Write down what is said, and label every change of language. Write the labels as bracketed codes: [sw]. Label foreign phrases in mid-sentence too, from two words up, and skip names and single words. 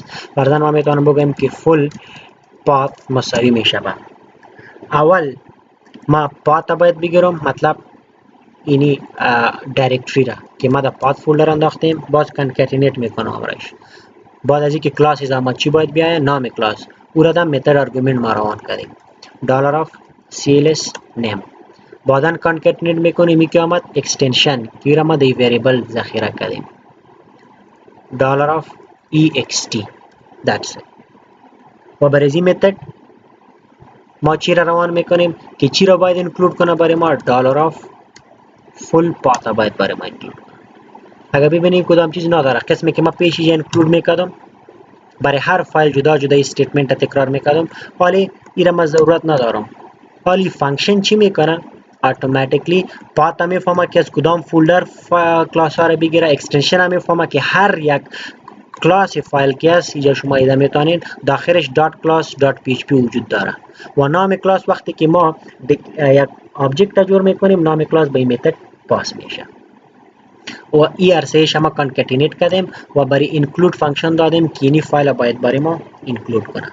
[fa] فرضاً ما میتونم بگم که [en] full path [fa] مساوی میشه به اول ما پات باید بگیرم، مطلب اینی دایرکتری را که ما در [en] path folder [fa] انداختیم باز کانکتینیت میکنم امرش. بعد از اینکه کلاس ما چی باید بیاید، نام کلاس، او را در متد آرگومنت ما روان کردیم [en] $of cls name. [fa] بعدا کانکتینیت میکنیم که آمد اکستنشن که را ما در ویریبل ذخیره کردیم [en] $of ext. That's it. [fa] و برای این متد ما چی را روان میکنیم که چی را باید اینکلود کنه برای ما، [en] $of full path [fa] باید برای ما اینکلود کنه. اگر ببینیم کدام چیز نداره، قسمی که ما پیش اینکلود میکردم برای هر فایل جدا جدا استیتمنت تکرار میکردم، ولی این ما ضرورت ندارم. حالی فانکشن چی میکنه؟ اتوماتیکلی پات میفهمه که از کدام فولدر کلاس ها را بگیره، اکستنشن هم میفهمه که هر یک [en] class file [fa] که است اینجا شما ایده میتونید داخلش .class.php وجود داره و نام کلاس وقتی که ما یک آبجکت جور میکنیم نام کلاس به این متد پاس میشه و ای عرصهش ما کانکتینیت کردیم و برای [en] include function [fa] دادیم که اینی فایل باید برای ما اینکلود کنه.